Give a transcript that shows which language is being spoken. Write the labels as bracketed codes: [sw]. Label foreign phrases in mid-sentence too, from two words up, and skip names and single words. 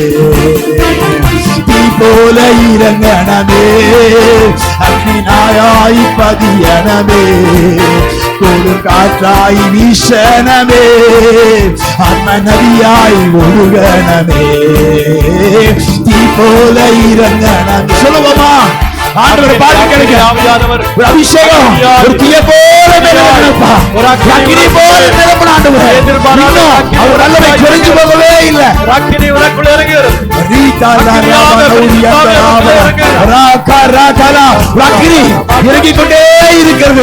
[ml] തീ പോലെ ഇറങ്ങണമേ, അഗ്നിനായി പതിയണമേ, കൊടുങ്കാറ്റായി വീശണമേ, ആത്മനദിയായി ഒഴുകണമേ. തീ പോലെ ഇറങ്ങണമേ. [ta] சொல்லுவோமா? ஆண்டவரை பார்த்து கிடைக்கும் ஒரு அபிஷேகம், ஒரு தீய போல நிரப்பா, ஒரு அக்கினி போல நிரப்பணும் ஆண்டவரே. அவர் நல்லவை குறைஞ்சு போகவே இல்லை. அக்கினி உனக்குள்ள இறங்குகிறது. இறங்கிக் கொண்டே இருக்கிறது.